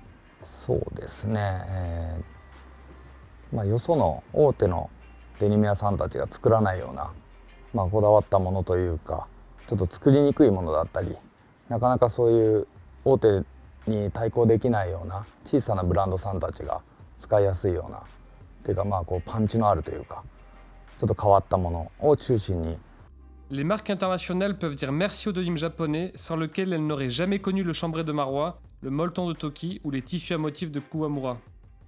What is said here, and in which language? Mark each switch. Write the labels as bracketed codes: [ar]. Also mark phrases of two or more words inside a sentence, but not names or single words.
[ja] そうですね、よその大手のデニム屋さんたちが作らないような、こだわったものというか、ちょっと作りにくいものだったり、なかなかそういう大手に対抗できないような小さなブランドさんたちが使いやすいようなっていうか、パンチのあるというか、ちょっと変わったものを中心に。 [fr] Les marques internationales peuvent dire merci au denim japonais, sans lequel elles n'auraient jamais connu le chambray de Marwa, le molleton de Toki ou les tissus à motifs de Kuwamura.